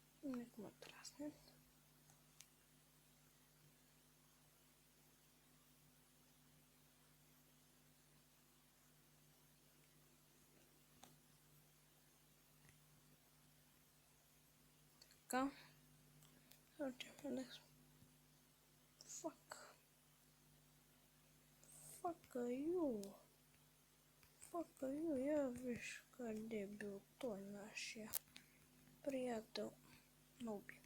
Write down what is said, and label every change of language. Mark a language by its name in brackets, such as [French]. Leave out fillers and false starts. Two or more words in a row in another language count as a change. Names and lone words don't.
[Bulgarian] Нека ме трасне. Така. Отиваме да... [English] Fuck. Fuck are you? Fuck are you? [Bulgarian] Я виж къде бил той нашия приятел Ноби.